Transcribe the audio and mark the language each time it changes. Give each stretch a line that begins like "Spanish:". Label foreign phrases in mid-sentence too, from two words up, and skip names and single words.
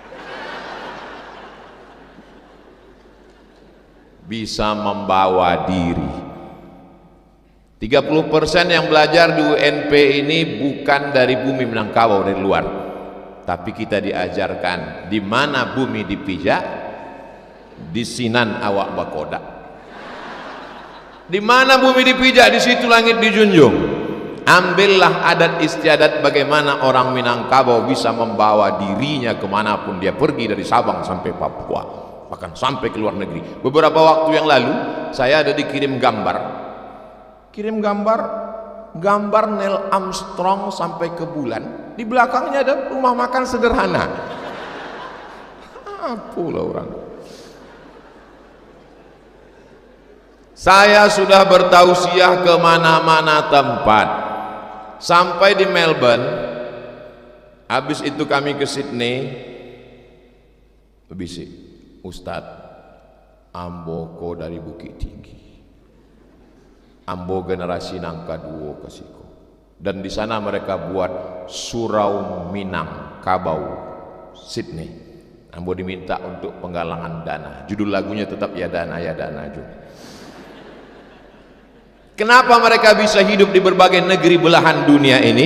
Indonesian: Bisa membawa diri. 30% yang belajar di UNP ini bukan dari bumi Minangkabau, dari luar. Tapi kita diajarkan di mana bumi dipijak,
Minangkabau: di sinan awak bakoda.
Indonesian: Di mana bumi dipijak, di situ langit dijunjung. Ambillah adat istiadat bagaimana orang Minangkabau bisa membawa dirinya kemanapun dia pergi, dari Sabang sampai Papua, bahkan sampai ke luar negeri. Beberapa waktu yang lalu saya ada dikirim gambar Neil Armstrong sampai ke bulan. Di belakangnya ada rumah makan sederhana. Apalah orang. Saya sudah bertausiah ke mana-mana tempat, sampai di Melbourne. Habis itu kami ke Sydney. Bisik, Ustadz,
Minangkabau: Ambo ko dari Bukit Tinggi, Ambo generasi nangka duo kasiko.
Indonesian: Dan di sana mereka buat surau Minangkabau, Sydney. Ambo diminta untuk penggalangan dana. Judul lagunya tetap ya dana juga. Kenapa mereka bisa hidup di berbagai negeri belahan dunia ini?